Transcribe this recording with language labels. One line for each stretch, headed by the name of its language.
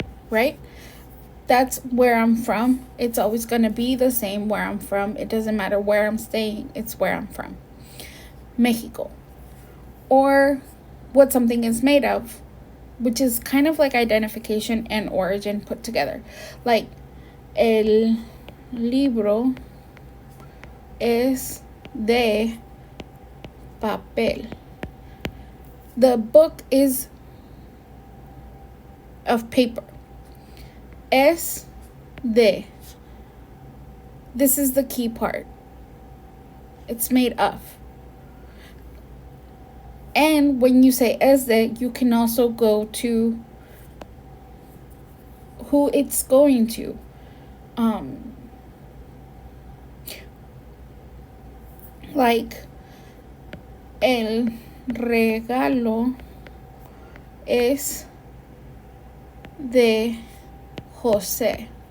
English: Right? That's where I'm from. It's always going to be the same where I'm from. It doesn't matter where I'm staying. It's where I'm from. Mexico. Or what something is made of, which is kind of like identification and origin put together.
Spanish: Like, el libro es de papel.
English: The book is of paper.
Spanish: Es de.
English: This is the key part. It's made of. And when you say
Spanish: es de,
English: you can also go to who it's going to.
Spanish: Like, el regalo es de Jose.